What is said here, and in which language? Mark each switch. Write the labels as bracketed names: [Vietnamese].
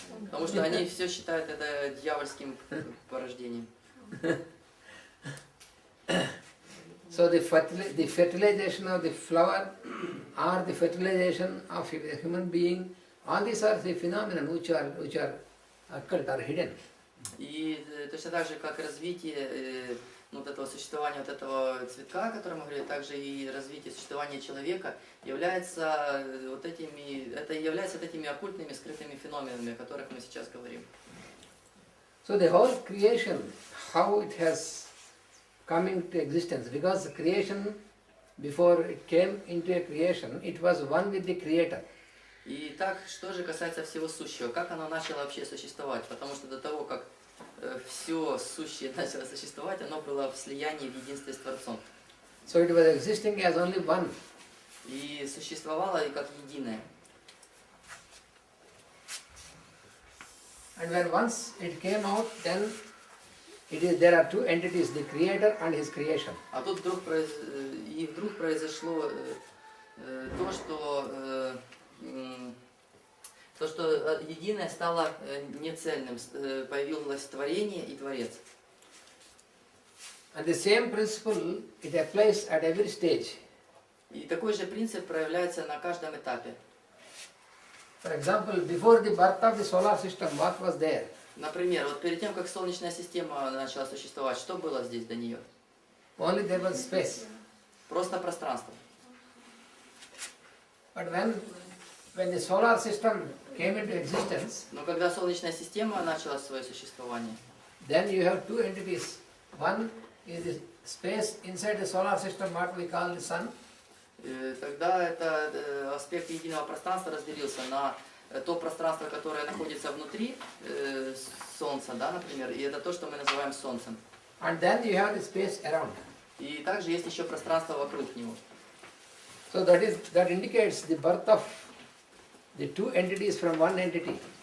[Russian] Потому что они все считают это дьявольским порождением. [English] So the fertilization of the flower or the fertilization of a human being, all these are the phenomena which are occult or hidden. [Russian] И точно так же, как развитие вот этого существования вот этого цветка, о котором мы говорили, также и развитие существования человека является является этими оккультными скрытыми феноменами, о которых мы сейчас говорим. [English] So the whole creation, how it has come into existence, because the creation, before it came into a creation, it was one with the Creator. [Russian] И так, что же касается всего сущего, как оно начало вообще существовать? Потому что до того, как все сущее начало существовать, оно было в слиянии, в единстве с Творцом. [English] So it was existing as only one. [Russian] И существовало и как единое. [English] And when once it came out, then there are two entities, the Creator and His creation. [Russian] А тут вдруг произошло то, что единое стало нецельным, появилось творение и Творец. [English] And the same principle, it applies at every stage. [Russian] И такой же принцип проявляется на каждом этапе. [English] For example, before the birth of the solar system, what was there? [Russian] Например, вот перед тем, как Солнечная система начала существовать, что было здесь до нее? [English] Only there was space. [Russian] Просто пространство. [English] But when the solar system came into existence, [Russian] Но когда Солнечная система начала свое существование, [English] then you have two entities. One is the space inside the solar system, what we call the sun. [Russian] тогда этот аспект единого пространства разделился на то пространство, которое находится внутри Солнца, да, например, и это то, что мы называем Солнцем. [English] And then you have the space around. [Russian] И также есть еще пространство вокруг него. [English] So that indicates the birth of the two entities from one entity.